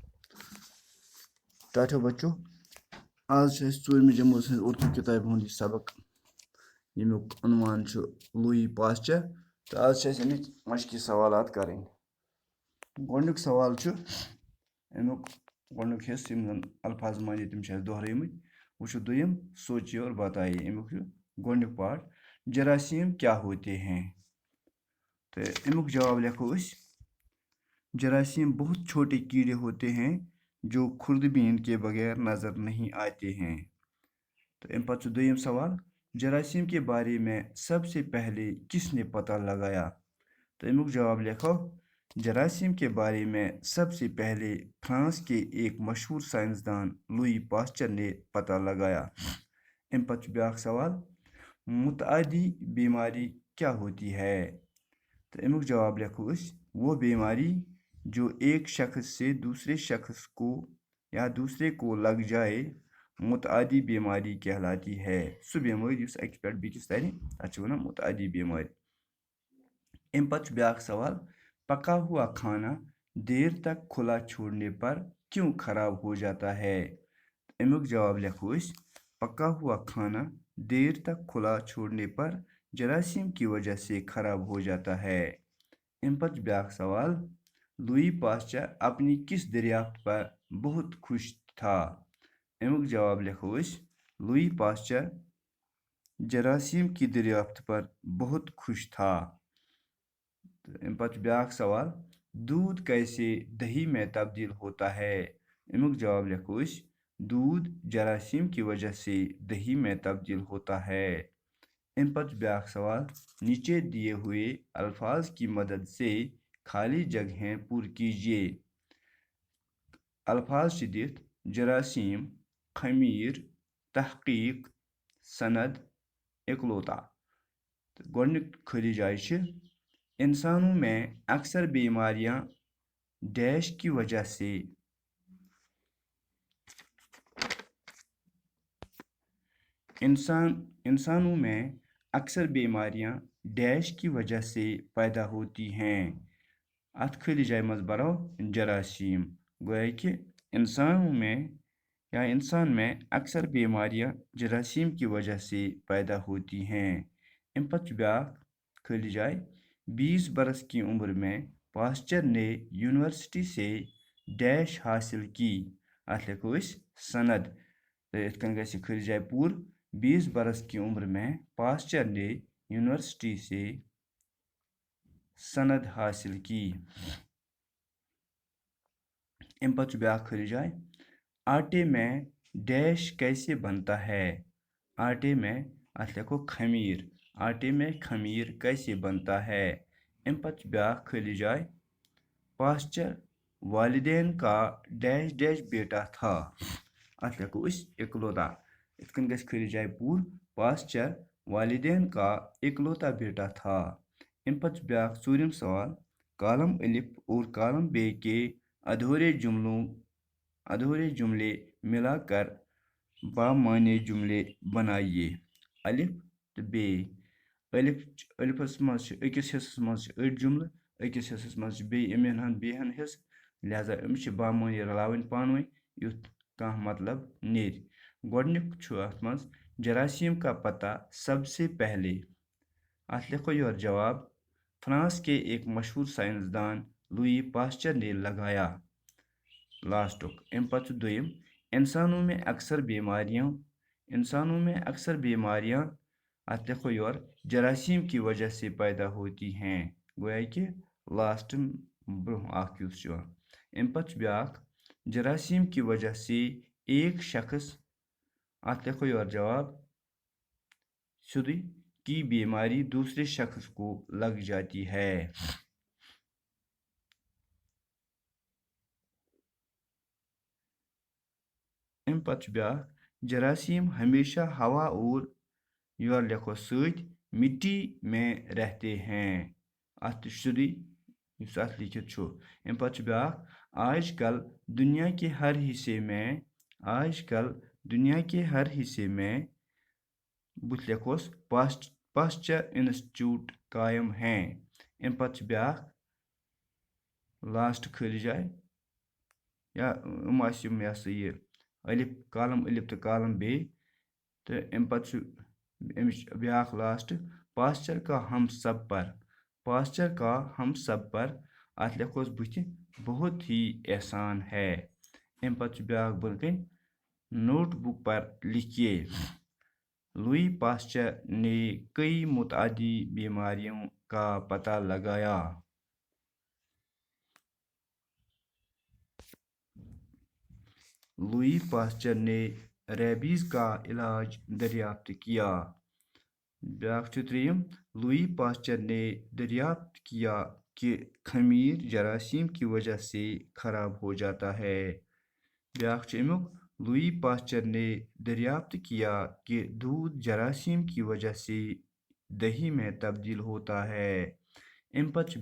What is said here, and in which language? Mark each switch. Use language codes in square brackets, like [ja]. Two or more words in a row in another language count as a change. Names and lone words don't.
[ks] ٹاٹھو بچو آج چھِ أسۍ ژوٗرمہِ جمٲژ ہٕنٛز اُردو کِتابہِ ہُنٛد یہِ سبق ییٚمیُک عنوان چھُ لویی پاسچر تہٕ آز چھِ اَسہِ اَمِکۍ مشقی سوالات کَرٕنۍ. گۄڈنیُک سوال چھُ اَمیُک گۄڈنیُک حصہٕ یِم زَن الفاظ مانے تِم چھِ اَسہِ دۄہرٲیمٕتۍ. وٕچھو دوٚیِم [ur] سوچیے اور بتائیے. [ks] اَمیُک چھُ گۄڈنیُک پارٹ [ur] جراثیم کیا ہوتے ہیں [ks] تہٕ اَمیُک جواب لیکھو أسۍ. [ur] جراثیم بہت چھوٹے کیڑے ہوتے ہیں جو خوردبین کے بغیر نظر نہیں آتے ہیں. تو [ks] امہِ پتہٕ چھُ دوٚیِم سوال [ur] جراثیم کے بارے میں سب سے پہلے کس نے پتہ لگایا. تو [ks] امیُک جواب لکھو [ur] جراثیم کے بارے میں سب سے پہلے فرانس کے ایک مشہور سائنسدان لوئی پاسچر نے پتہ لگایا. [ks] امہِ پتہٕ چھُ بیٛاکھ سوال [ur] متعدی بیماری کیا ہوتی ہے. تو [ks] امیُک جواب لکھو أسۍ [ur] وہ بیماری جو ایک شخص سے دوسرے شخص کو یا دوسرے کو لگ جائے متعدی بیماری کہلاتی ہے. [ks] سُہ بیمٲرۍ یُس أکِس پٮ۪ٹھ بیٚکِس ترِ تَتھ چھِ وَنان متعدی بیمٲرۍ. اَمہِ پتہٕ چھُ بیٛاکھ سوال [ur] پکا ہوا کھانا دیر تک کھلا چھوڑنے پر کیوں خراب ہو جاتا ہے. [ks] امیُک جواب لیکھو أسۍ [ur] پکا ہوا کھانا دیر تک کھلا چھوڑنے پر جراثیم کی وجہ سے خراب ہو جاتا ہے. [ks] اَمہِ پتہٕ چھُ بیٛاکھ سوال [ur] لوئی پاسچر اپنی کس دریافت پر بہت خوش تھا. [ks] امیُک جواب لکھو أسۍ [ur] لوئی پاسچر جراثیم کی دریافت پر بہت خوش تھا. [ks] امہِ پتہٕ چھُ بیٛاکھ سوال [ur] دودھ کیسے دہی میں تبدیل ہوتا ہے. [ks] امیُک جواب لکھو أسۍ [ur] دودھ جراثیم کی وجہ سے دہی میں تبدیل ہوتا ہے. [ks] امہِ پتہٕ چھُ بیٛاکھ سوال [ur] نیچے دیے ہوئے الفاظ کی مدد سے خالی جگہیں پر کیجیے. [ks] الفاظ چھِ دِتھ [ur] جراثیم خمیر تحقیق سند اکلوتا. [ks] تہٕ گۄڈنیُک خٲلی جایہِ چھِ [ur] انسانوں میں اکثر بیماریاں ڈیش کی وجہ سے انسانوں میں اکثر بیماریاں ڈیش کی وجہ سے پیدا ہوتی ہیں. [ks] اتھ خٲلی جایہِ منٛز بَرو جراثیم. [ur] گویا کہ انسانوں میں یا انسان میں اکثر بیماریاں جراثیم کی وجہ سے پیدا ہوتی ہیں. [ks] امہِ پتہٕ چھُ بیٛاکھ خٲلی جاے [ur] 20 برس کی عمر میں پاسچر نے یونیورسٹی سے ڈیش حاصل کی. [ks] اتھ لیکھو أسۍ سند. تہٕ یِتھ کٔنۍ گژھِ خٲلی جاے پوٗرٕ [ur] 20 برس کی عمر میں پاسچر نے یونیورسٹی سے سند حاصل کی. [ks] امہِ پتہٕ چھُ بیٛاکھ خٲلی جاے [ur] آٹے میں ڈیش کیسے بنتا ہے. آٹے میں [ks] اتھ لیکھو خمیر. [ur] آٹے میں خمیر کیسے بنتا ہے. [ks] امہِ پتہٕ چھُ بیٛاکھ خٲلی جاے [ur] پاسچر والدین کا ڈیش ڈیش بیٹا تھا. [ks] اتھ لیکھو أسۍ اکلوتا. یِتھ کٔنۍ گژھِ خٲلی جاے پوٗرٕ [ur] پاسچر والدین کا اکلوتا بیٹا تھا. [ks] امہِ پتہٕ چھُ بیٛاکھ ژوٗرِم سوال [ur] کالم الف اور کالم بے کے ادھورے جملے ملا کر بامعنی جملے بنائیے. [ks] الف تہٕ بے. الفس منٛز چھِ أکِس حصس منٛز چھِ أڑۍ جملہٕ أکِس حصس منٛز چھِ بیٚیہِ یِمن ہُنٛد بیٚیہِ ہن حصہٕ لہذا أمِس چھِ بامعنی رلاوٕنۍ پانہٕ ؤنۍ یُتھ کانٛہہ مطلب نیرِ. گۄڈنیُک چھُ اتھ منٛز [ur] جراثیم کا پتہ سب سے پہلے. [ks] اتھ لیکھو یورٕ جواب [ur] فرانس کے ایک مشہور سائنسدان لوئی پاسچر نے لگایا. [ks] لاسٹُک. امہِ پتہٕ چھُ دوٚیِم [ur] انسانوں میں اکثر بیماریاں [ks] اتھ لیکھو یورٕ [ur] جراثیم کی وجہ سے پیدا ہوتی ہیں. [ks] گویا کہ لاسٹ برونٛہہ اکھ یُس چھُ یِوان. امہِ پتہٕ چھُ بیٛاکھ [ur] جراثیم کی وجہ سے ایک شخص [ks] اتھ لیکھو یورٕ جواب سیودٕے [ur] کی بیماری دوسرے شخص کو لگ جاتی ہے. [ks] امہِ پتہٕ چھُ بیٛاکھ [ur] جراثیم ہمیشہ ہوا اور [ks] یورٕ لیکھو سۭتۍ [ur] مٹی میں رہتے ہیں. [ks] اتھ تہِ چھُ سیودٕے یُس اتھ لیکھِتھ چھُ. امہِ پتہٕ چھُ بیٛاکھ [ur] آج کل دنیا کے ہر حصے میں [ks] بُتھِ لیکھوس [ur] پاسچر انسٹیٹیوٹ قائم ہیں. [ks] امہِ پتہٕ چھُ بیٛاکھ لاسٹ خٲلی جاے یا آسہِ یِم یہ سا یہ الف تہٕ کالم بیٚیہِ تہٕ اَمہِ پَتہٕ چھُ اَمِچ بیٛاکھ لاسٹ [ur] پاسچر کا ہم سب پر [ks] اَتھ لیکھوس بٕتھِ [ur] بہت ہی احسان ہے [ks] اَمہِ پَتہٕ چھُ بیٛاکھ بۄنہٕ کَنۍ [ur] نوٹ بک پر لکھیے لوئی پاسچر نے کئی متعدی بیماریوں کا پتہ لگایا لوئی پاسچر نے ریبیز کا علاج دریافت کیا [ks] بیاکھ چھُ ترٛیٚیِم [ur] لوئی پاسچر نے دریافت کیا کہ خمیر جراثیم کی وجہ سے خراب ہو جاتا ہے [ks] بیاکھ چھُ امیُک [ur] لوئی پاسچر نے دریافت کیا کہ دودھ جراثیم کی وجہ سے دہی میں تبدیل ہوتا ہے [ks] اَمہِ پتہٕ چھُ